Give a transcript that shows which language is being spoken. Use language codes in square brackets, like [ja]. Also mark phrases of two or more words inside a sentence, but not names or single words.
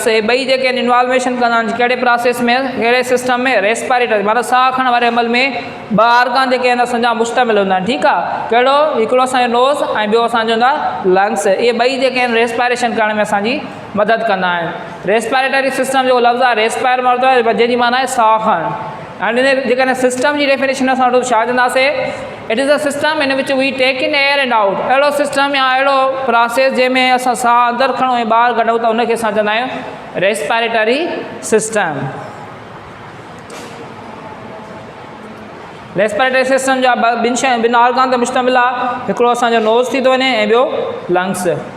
[sd] हे ॿई जेके आहिनि इन्वॉल्वेशन कंदा आहिनि कहिड़े प्रोसेस में, कहिड़े सिस्टम में, रेस्पायरेटरी माना साह खणण वारे अमल में 2 ऑर्गन जेके आहिनि असांजा मुश्तमिल हूंदा आहिनि, ठीकु आहे। कहिड़ो, हिकिड़ो असांजो नोज़ ऐं ॿियो असांजो हूंदा लंग्स। इहे ॿई जेके आहिनि रेस्पायरेशन करण में असांजी मदद कंदा आहिनि। [en] respiratory system [sd] जो लफ़्ज़ आहे रेस्पायर मां वरितो आहे, जंहिंजी माना आहे साह खणणु। हाणे जेकॾहिं सिस्टम जी डेफिनेशन असां वटि छा चवंदासीं, [en] it is a system in which we take in air and out. [sd] अहिड़ो सिस्टम या अहिड़ो प्रोसेस जंहिंमें असां साह अंदरि खणूं ऐं ॿाहिरि कढूं त उनखे असां चवंदा आहियूं [en] respiratory system. respiratory system [sd] जा ॿिनि ऑर्गन ते मुश्तमिल आहे, हिकिड़ो असांजो नोज़ थी थो वञे ऐं ॿियो लंग्स।